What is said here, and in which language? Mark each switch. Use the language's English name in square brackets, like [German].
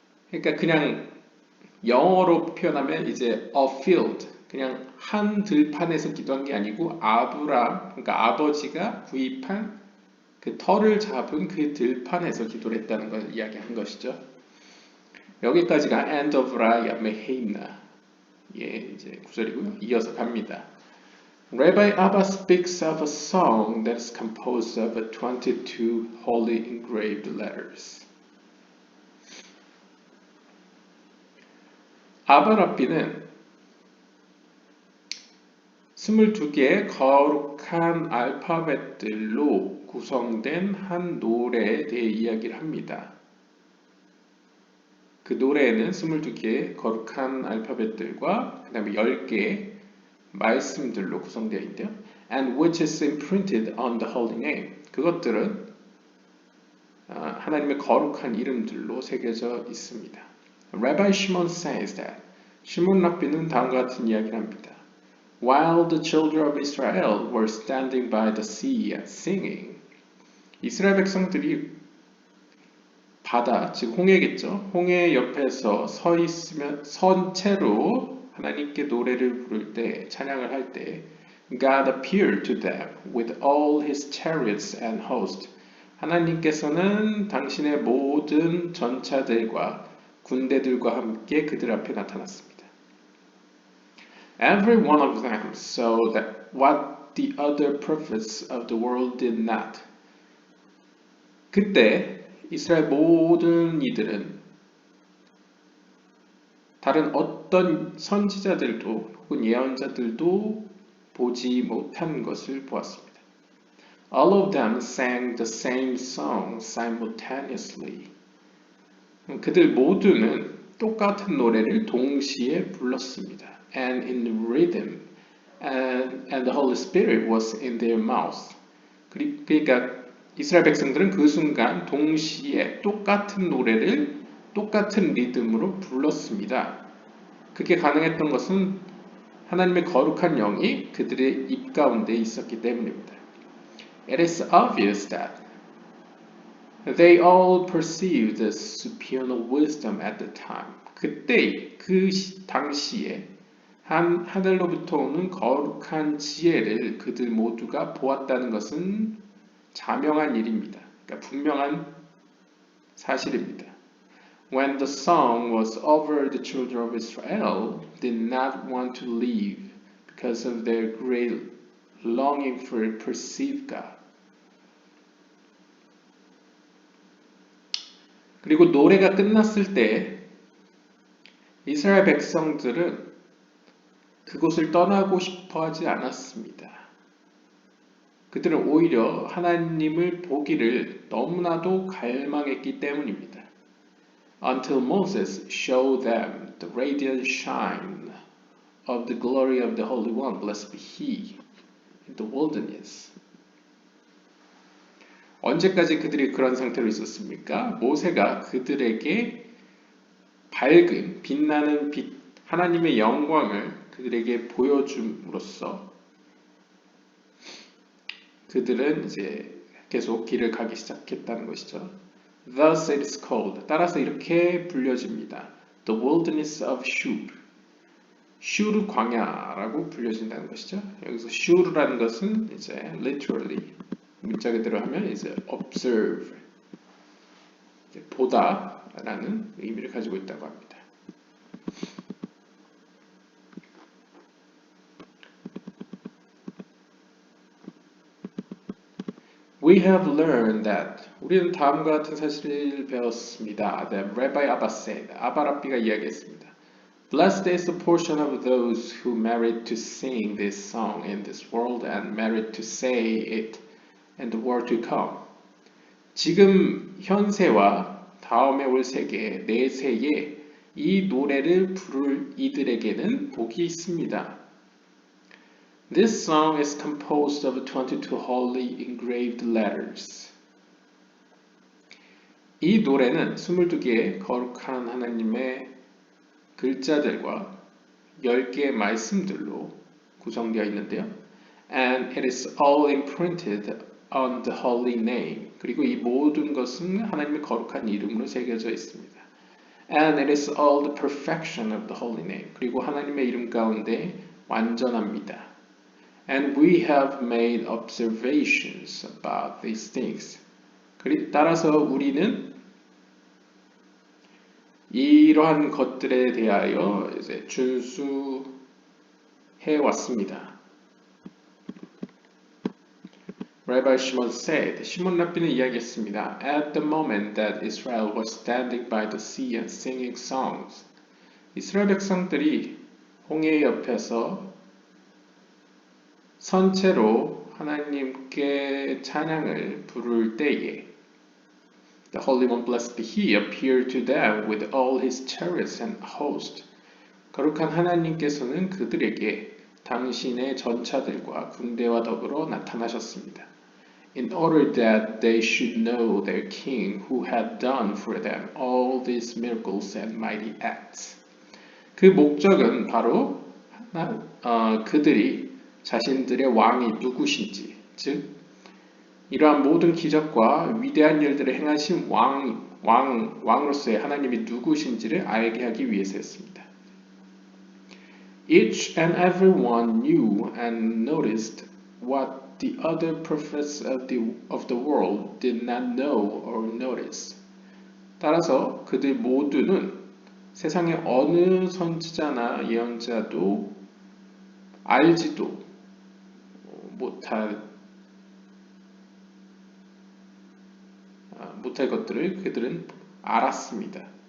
[Korean] 그러니까 그냥 영어로 표현하면 이제 [English] a field, [Korean] 그냥 한 들판에서 기도한 게 아니고 그러니까 아버지가 구입한 그 터를 잡은 그 들판에서 기도를 했다는 걸 이야기한 것이죠. 여기까지가 end of Raya Meheimna 이제 구절이고요. 이어서 갑니다. [English] Rabbi Abba speaks of a song that is composed of 22 holy engraved letters. [Korean] 아바 랍비는 22개의 거룩한 알파벳들로 구성된 한 노래에 대해 이야기를 합니다. 그 노래에는 22개의 거룩한 알파벳들과 그 다음에 10개의 말씀들로 구성되어 있는데요. [English] And which is imprinted on the holy name. [Korean] 그것들은 하나님의 거룩한 이름들로 새겨져 있습니다. [English] Rabbi Shimon says that [Korean] 시몬 랍비는 다음과 같은 이야기를 합니다. [English] While the children of Israel were standing by the sea and singing, [Korean] 이스라엘 백성들이 바다, 즉 홍해겠죠. 홍해 옆에서 선 채로 하나님께 노래를 부를 때, 찬양을 할 때, [English] God appeared to them with all his chariots and hosts. [Korean] 하나님께서는 당신의 모든 전차들과 군대들과 함께 그들 앞에 나타났습니다. [English] Every one of them saw that what the other prophets of the world did not. [Korean] 그때 이스라엘 모든 이들은 다른 어떤 선지자들도 혹은 예언자들도 보지 못한 것을 보았습니다. [English] All of them sang the same song simultaneously. [Korean] 그들 모두는 똑같은 노래를 동시에 불렀습니다. [English] And in rhythm, and the Holy Spirit was in their mouth. [Korean] 그러니까 이스라엘 백성들은 그 순간 동시에 똑같은 노래를 똑같은 리듬으로 불렀습니다. 그게 가능했던 것은 하나님의 거룩한 영이 그들의 입 가운데 있었기 때문입니다. [English] It is obvious that they all perceived the supernal wisdom at the time. [Korean] 그때 그 당시에 하늘로부터 오는 거룩한 지혜를 그들 모두가 보았다는 것은 자명한 일입니다. 그러니까 분명한 사실입니다. [English] When the song was over, the children of Israel did not want to leave because of their great longing for to perceive God. [Korean] 그리고 노래가 끝났을 때 이스라엘 백성들은 그곳을 떠나고 싶어 하지 않았습니다. 그들은 오히려 하나님을 보기를 너무나도 갈망했기 때문입니다. [English] Until Moses showed them the radiant shine of the glory of the Holy One, blessed be He, in the wilderness. [Korean] 언제까지 그들이 그런 상태로 있었습니까? 모세가 그들에게 밝은 빛나는 빛 하나님의 영광을 그들에게 보여줌으로써 그들은 이제 계속 길을 가기 시작했다는 것이죠. [English] Thus it is called. [Korean] 따라서 이렇게 불려집니다. [English] The wilderness of Shur. [Korean] 슈르 광야라고 불려진다는 것이죠. 여기서 슈르라는 것은 이제 literally 문자 그대로 하면 이제 observe, 이제 보다라는 의미를 가지고 있다고 합니다. [English] We have learned that [Korean] 우리는 다음과 같은 사실을 배웠습니다. [English] That Rabbi Abba said, [Korean] 아바라비가 이야기했습니다. [English] Blessed is the portion of those who merit to sing this song in this world and merit to say it in the world to come. [Korean] 지금 현세와 다음에 올 세계, 내세에 이 노래를 부를 이들에게는 복이 있습니다. [English] This song is composed of 22 holy engraved letters. [Korean] 이 노래는 22개의 거룩한 하나님의 글자들과 10개의 말씀들로 구성되어 있는데요. [English] And it is all imprinted on the holy name. [Korean] 그리고 이 모든 것은 하나님의 거룩한 이름으로 새겨져 있습니다. [English] And it is all the perfection of the holy name. [Korean] 그리고 하나님의 이름 가운데 완전합니다. [English] And we have made observations about these things. [Korean] 따라서 우리는 이러한 것들에 대하여 이제 준수해 왔습니다. [English] Rabbi Shimon said, [Korean] 시몬 랍비는 이야기했습니다. [English] At the moment that Israel was standing by the sea and singing songs, [Korean] 이스라엘 백성들이 홍해 옆에서 선체로 하나님께 찬양을 부를 때에 [English] The Holy One, blessed be He, appeared to them with all His chariots and host. [Korean] 거룩한 하나님께서는 그들에게 당신의 전차들과 군대와 더불어 나타나셨습니다. [English] In order that they should know their King who had done for them all these miracles and mighty acts. [Korean] 그 목적은 바로 그들이 자신들의 왕이 누구신지, 즉 이러한 모든 기적과 위대한 일들을 행하신 왕으로서의 하나님이 누구신지를 알게 하기 위해서였습니다. [English] Each and every one knew and noticed what the other prophets of the world did not know or notice. [Korean] 따라서 그들 모두는 세상의 어느 선지자나 예언자도 알지도 못할 것들을 그들은 알았습니다.